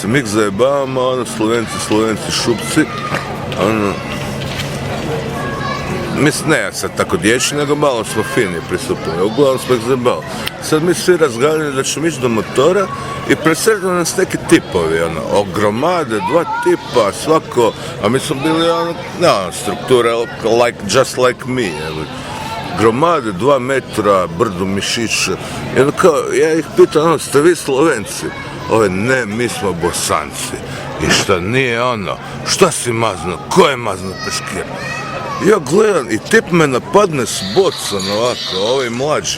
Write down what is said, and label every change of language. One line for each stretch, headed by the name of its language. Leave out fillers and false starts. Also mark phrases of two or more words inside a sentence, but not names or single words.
Bosnian: Mi ih zajebavamo, Slovenci šupci, mislim, ne sad tako dječji, nego malo smo fini pristupili, uglavnom smo ih zajebali. Sad mi svi razgaljeni da ćemo ići do motora i presretno nas neki tipovi, ogromade, 2 tipa, svako, a mi smo bili struktura
English: just like me,
Bosnian: gromade, 2 metra, brdo mišića, i ja ih pitam, ste vi Slovenci? Ne, mi smo Bosanci. I šta nije šta si mazno, ko je mazno peškir? Ja gledam i tip me napadne s bocom ovako, mlađi.